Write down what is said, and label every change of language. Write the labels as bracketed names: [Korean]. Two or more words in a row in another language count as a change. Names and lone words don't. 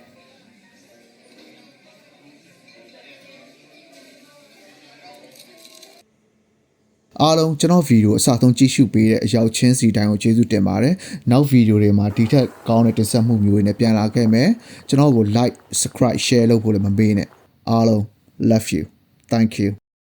[Burmese] အားလုံးကျွန်တော်ဗီဒီယိုအစဆုံးကြည့်ရှုပေးတဲ့အရောက်ချင်းစီတိုင်းကိုကျေးဇူးတင်ပါတယ်။နောက်ဗီဒီယိုတွေမှာဒီထက်ကောင်းတဲ့တင်ဆက်မှုမျိုးတွေနဲ့ပြန်လာခဲ့မယ်။ကျွန်တော်ကို [English] like, subscribe, share [Burmese] လုပ်ဖို့လည်းမမေ့နဲ့။အားလုံး [English] love you. Thank you.